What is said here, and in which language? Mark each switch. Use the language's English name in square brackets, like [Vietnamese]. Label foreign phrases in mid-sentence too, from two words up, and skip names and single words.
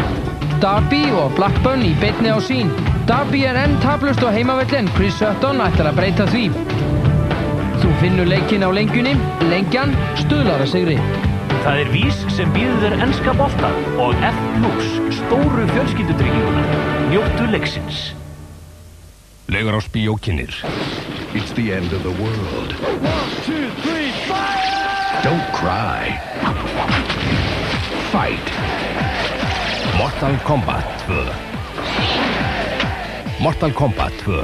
[Icelandic] Derby og Blackburn í beinni á Sýn. Derby er enn taplaust á heimavelli en Chris Sutton ætlar að breyta því. Þú finnur leikinn á lengjunni. Lengjan stuðlar að sigri. Það er Vís sem býður þér enska bolta og F+ stóru fjölskyldutrygginguna. Njóttu leiksins. Laugarásbíó kynnir. [English] It's the end of the world. 1, 2, 3, fire! Don't cry. Fight. Mortal Kombat 2. Mortal Kombat 2.